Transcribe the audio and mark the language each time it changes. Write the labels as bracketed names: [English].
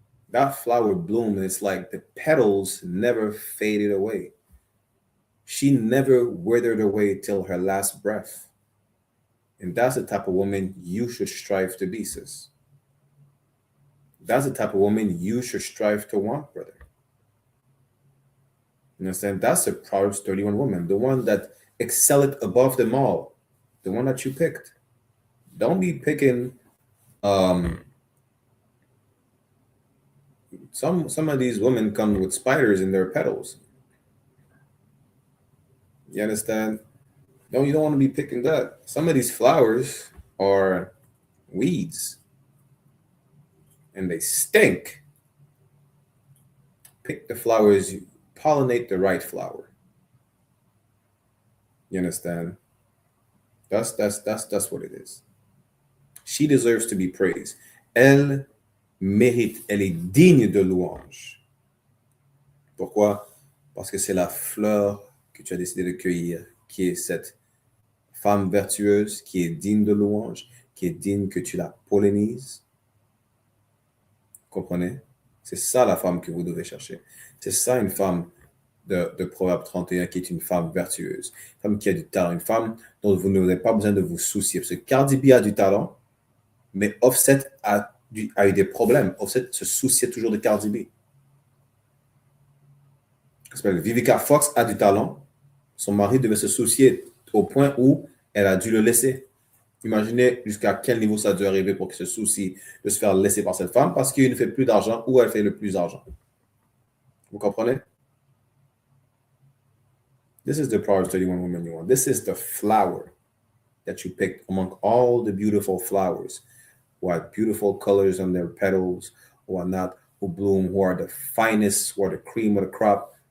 [English] That flower bloomed, and it's like the petals never faded away. She never withered away till her last breath. And that's the type of woman you should strive to be, sis. That's the type of woman you should strive to want, brother. You understand? That's a Proverbs 31 woman, the one that excelled above them all, the one that you picked. Don't be picking some of these women come with spiders in their petals. You understand? You don't want to be picking that. Some of these flowers are weeds and they stink. Pick the flowers, pollinate the right flower. You understand? That's what it is. She deserves to be praised. [French] Elle mérite, elle est digne de louange. Pourquoi? Parce que c'est la fleur que tu as décidé de cueillir, qui est cette femme vertueuse, qui est digne de louange, qui est digne que tu la pollinises. Comprenez? C'est ça la femme que vous devez chercher. C'est ça une femme de Proverbe 31 qui est une femme vertueuse, une femme qui a du talent, une femme dont vous n'avez pas besoin de vous soucier. Parce que Cardi B a du talent, mais Offset a eu des problèmes. Offset se souciait toujours de Cardi B. Vivica Fox a du talent. Son mari devait se soucier au point où elle a dû le laisser. Imaginez jusqu'à quel niveau ça a dû arriver pour qu'il se soucie de se faire laisser par cette femme parce qu'il ne fait plus d'argent ou elle fait le plus d'argent. Vous comprenez? [English] This is the Proverbs 31 woman you want. This is the flower that you picked among all the beautiful flowers who have beautiful colors on their petals, who are not, who bloom, who are the finest, who are the cream of the crop.